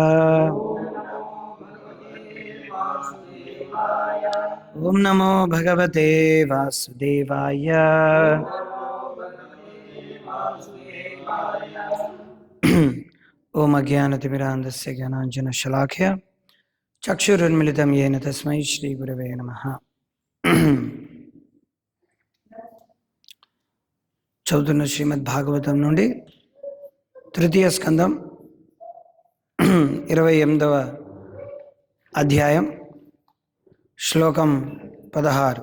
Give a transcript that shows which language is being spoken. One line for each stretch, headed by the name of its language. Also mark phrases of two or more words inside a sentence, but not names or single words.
Sanskrit: ओम नमो भगवते वासुदेवाय। ओम अज्ञानतिमिरान्धस्य ज्ञानाञ्जनशलाकया चक्षुरुन्मिलितं येन तस्मै श्रीगुरवे नमः।
Telugu: చదువుతున్న శ్రీమద్ భాగవతం నుండి తృతీయ స్కందం 28వ అధ్యాయం శ్లోకం 16.